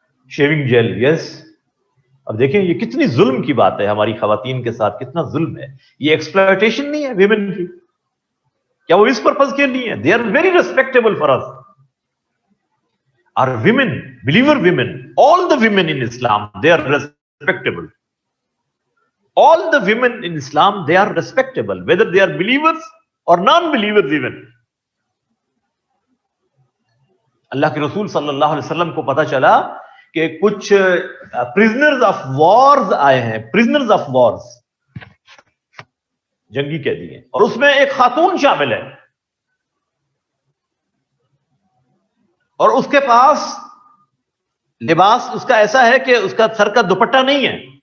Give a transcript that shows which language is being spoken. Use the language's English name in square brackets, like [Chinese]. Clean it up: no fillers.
[Hindi] Shaving jail, yes. अब देखें ये कितनी जुल्म की बात है, हमारी खवातीन के साथ कितना जुल्म है। ये एक्सप्लॉयटेशन नहीं है विमेन की? क्या वो इस पर्पज के लिए है? [English] They are very respectable for us. Are women, believer women, all the women in Islam, they are respectable. All the women in Islam, they are respectable, whether they are believers or non-believers even. [Hindi] अल्लाह के रसूल सल्लल्लाहु अलैहि वसल्लम को पता चला कि कुछ प्रिजनर्स ऑफ वॉर्स आए हैं, प्रिजनर्स ऑफ वॉर्स, जंगी कैदी हैं, और उसमें एक खातून शामिल है और उसके पास लिबास उसका ऐसा है कि उसका सर का दुपट्टा नहीं है।